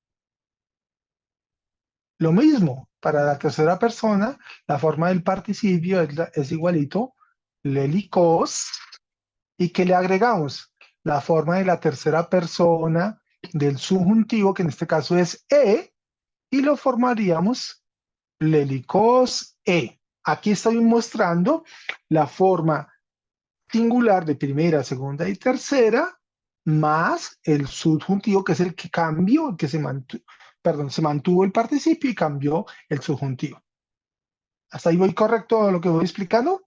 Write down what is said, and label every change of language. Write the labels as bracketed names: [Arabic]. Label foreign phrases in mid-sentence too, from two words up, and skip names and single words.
[Spanish] Lo mismo, para la tercera persona, la forma del participio es igualito, lelicos, y que le agregamos la forma de la tercera persona del subjuntivo, que en este caso es y lo formaríamos lelicos e. Aquí estoy mostrando la forma singular de primera, segunda y tercera, más el subjuntivo, que es el que cambió, el que se mantuvo el participio y cambió el subjuntivo. ¿Hasta ahí voy correcto lo que voy explicando?